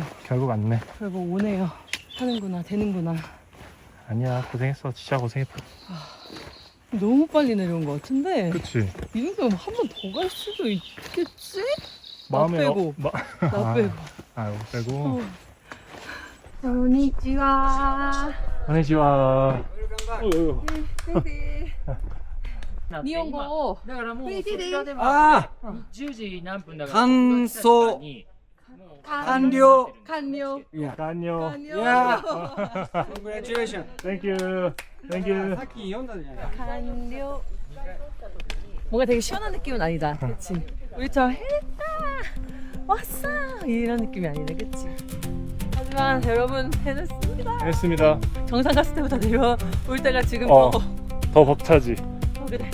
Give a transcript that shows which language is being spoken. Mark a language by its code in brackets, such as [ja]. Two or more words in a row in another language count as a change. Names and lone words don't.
[ko] 결국 안 내. 결국 오네요. 하는구나, 되는구나. 아니야, 고생했어. 진짜 고생했다. 너무 빨리 내려온 것 같은데. 그치? 이 정도면 한 번 더 갈 수도 있겠지? 마음에 빼고. 나 빼고. 아, 빼고. [ja] こんにちは。 [ko] 안녕하세요. [ja] 日本語をだからもうそちらでもあ 10時何分だあ、から乾燥完了。完了。 [ko] 안녕. [ja] いや、コングラチュレーション。 [en] Thank you. Thank you. [ja] さっき読んだじゃない。完了. [ko] 뭔가 되게 시원한 느낌은 아니다. 그치? 우리처럼 해냈다! 왔어! 이런 느낌이 아니네. 그치? 하지만 여러분 해냈습니다. 했습니다. 정상 갔을 때보다 내려올 때가 지금 더 벅차지. 그래.